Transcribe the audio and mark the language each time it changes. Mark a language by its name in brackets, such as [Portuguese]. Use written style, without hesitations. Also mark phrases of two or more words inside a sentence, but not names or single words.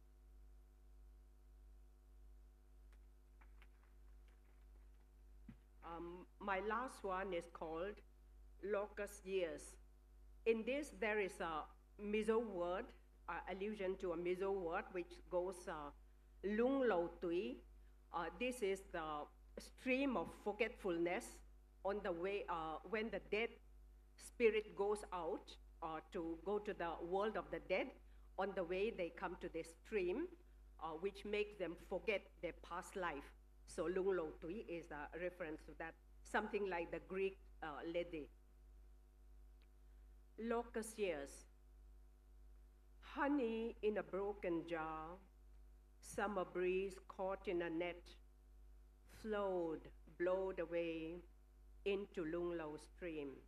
[English] My last one is called locust years. In this, there is a Mizo word, allusion to a Mizo word, which goes [Mizo] lung lo tui. [English] This is the stream of forgetfulness on the way when the dead spirit goes out to go to the world of the dead. On the way, they come to this stream, which makes them forget their past life. So [Mizo] lung lo tui [English] is a reference to that, something like the Greek lady. Locust years. Honey in a broken jar, summer breeze caught in a net, flowed, blowed away into Lung Lo stream.